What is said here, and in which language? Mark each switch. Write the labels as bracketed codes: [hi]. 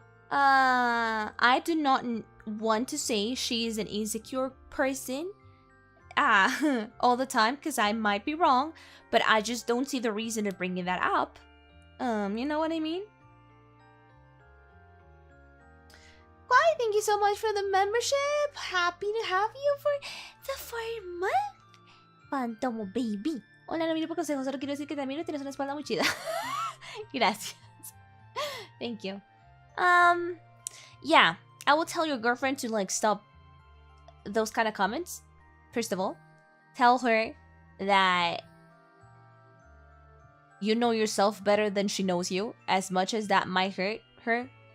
[en] I do not want to say she is an insecure person all the time, because I might be wrong, but I just don't see the reason of bringing that up. You know what I mean? Why, thank you so much for the membership. Happy to have you for the 4 month. Fantomo baby. [es] Hola, no miro por consejos, solo quiero decir que también tienes una espalda muy chida. [en] Gracias. Thank you. Yeah, I will tell your girlfriend to, like, stop those kind of comments. First of all, tell her that you know yourself better than she knows you, as much as that might hurt her.